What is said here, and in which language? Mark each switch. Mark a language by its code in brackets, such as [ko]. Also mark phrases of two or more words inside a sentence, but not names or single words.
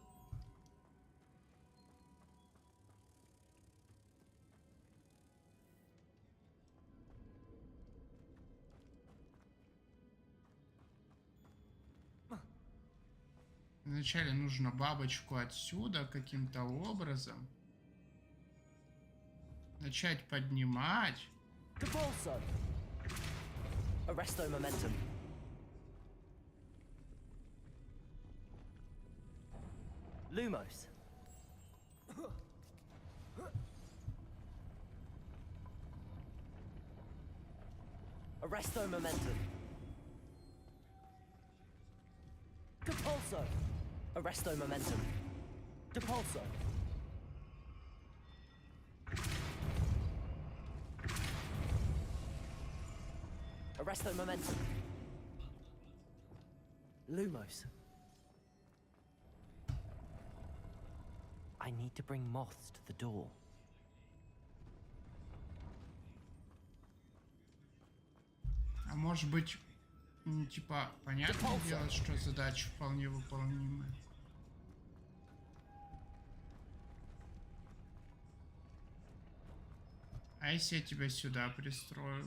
[ru] Вначале нужно бабочку отсюда каким-то образом начать поднимать. [la] Depulso. Arresto momentum. Lumos. Arresto momentum. Depulso. Arresto momentum. Depulso. Arresto momentum. Lumos. [en] I need to bring moths to the door. [ru] А может быть, типа, понятное дело, что задача вполне выполнимая. А если я тебя сюда пристрою?